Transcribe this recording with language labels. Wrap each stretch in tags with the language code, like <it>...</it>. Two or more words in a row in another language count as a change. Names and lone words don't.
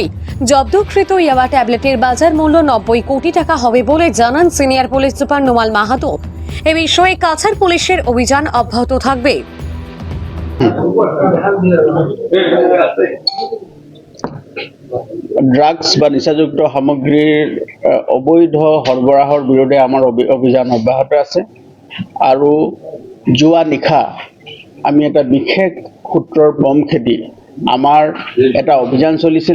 <bn>জব্দকৃত ইয়াবা ট্যাবলেটের বাজার মূল্য 90 কোটি টাকা হবে বলে জানান সিনিয়র পুলিশ সুপার নোমাল মাহাতো। এ বিষয়ে কাছাড় পুলিশের অভিযান অব্যাহত থাকবে।</bn> <as>ড্ৰাগছ বা নিচাযুক্ত সামগ্ৰীৰ অবৈধ সৰবৰাহৰ বিৰুদ্ধে আমাৰ অভিযান অব্যাহত আছে। আৰু যোৱা নিশা আমি এটা বিশেষ সূত্ৰৰ বম খেদি আমাৰ এটা অভিযান চলিছিলে।</as>